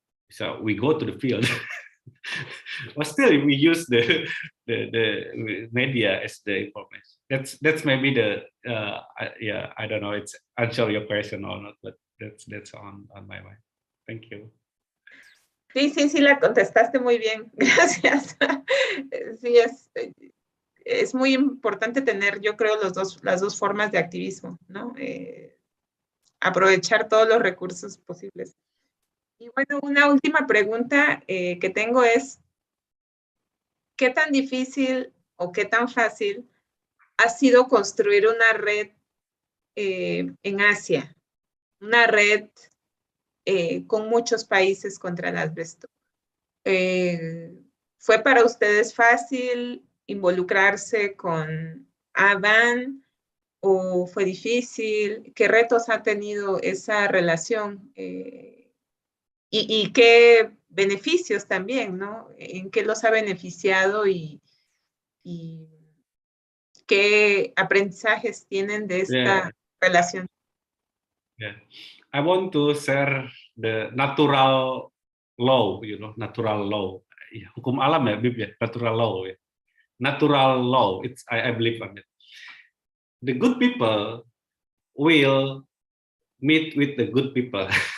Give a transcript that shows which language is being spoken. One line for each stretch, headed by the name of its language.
English: So we go to the field. But still, we use the media as the information. That's maybe the I don't know. It's answer your question or not, but that's on my mind. Thank you.
Spanish: Sí, la contestaste muy bien. Gracias. Sí, es muy importante tener, yo creo, las dos formas de activismo, ¿no? Aprovechar todos los recursos posibles. Y bueno, una última pregunta que tengo es, ¿qué tan difícil o qué tan fácil ha sido construir una red en Asia? Una red con muchos países contra el asbesto. ¿Fue para ustedes fácil involucrarse con ABAN o fue difícil? ¿Qué retos ha tenido esa relación? Y qué beneficios también, ¿no? ¿En qué los ha beneficiado y qué aprendizajes tienen de esta relación?
English: Yeah, I want to share the natural law, natural law.
Indonesian: Hukum alam ya,
English: Bib ya, natural law ya. Natural law, I believe on it. The good people will meet with the good people.